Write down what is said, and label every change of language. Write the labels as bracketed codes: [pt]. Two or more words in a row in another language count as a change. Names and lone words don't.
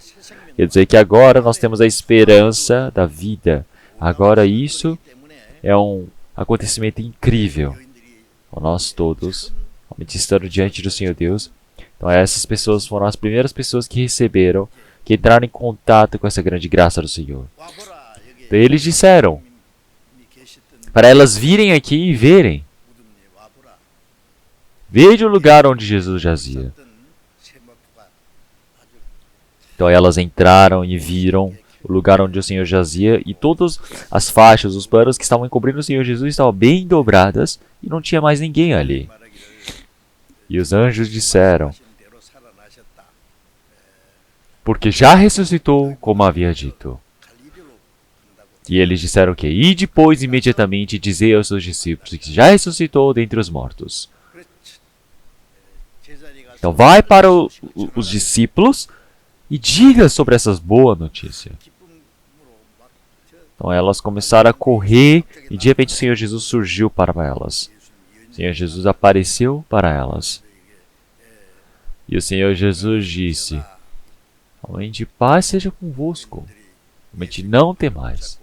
[pt] Quer dizer que agora nós temos a esperança da vida. Agora isso é um acontecimento incrível. Então, nós todos, realmente estando diante do Senhor Deus, então essas pessoas foram as primeiras pessoas que receberam, que entraram em contato com essa grande graça do Senhor. [ko] 와보라 여기 [pt] Então, eles disseram [ko] 주님이 계셨던 [pt] para elas virem aqui e verem. [ko] 무덤에 와보라. [pt] Veja o lugar onde Jesus jazia. [ko] 어떤 세마포가 아주 [pt] Então elas entraram e viram o lugar onde o Senhor jazia e todas as faixas, os panos que estavam encobrindo o Senhor Jesus estavam bem dobradas e não tinha mais ninguém ali. [ko] 말하기를 [pt] E os anjos disseram, [ko] 하신 대로 살아나셨다. [pt] porque já ressuscitou como havia dito. [ko] 갈릴리로 간다고. [pt] E eles disseram que, e depois imediatamente dizei aos seus discípulos que já ressuscitou dentre os mortos. [ko] 그렇지. 제자리 가서 [pt] Então vai para os discípulos e diga sobre essas boas notícias. [ko] 기쁨으로 막 [pt] Então elas começaram a correr e de repente o Senhor Jesus surgiu para elas. O Senhor Jesus apareceu para elas. E o Senhor Jesus disse, realmente paz seja convosco. Realmente não temais.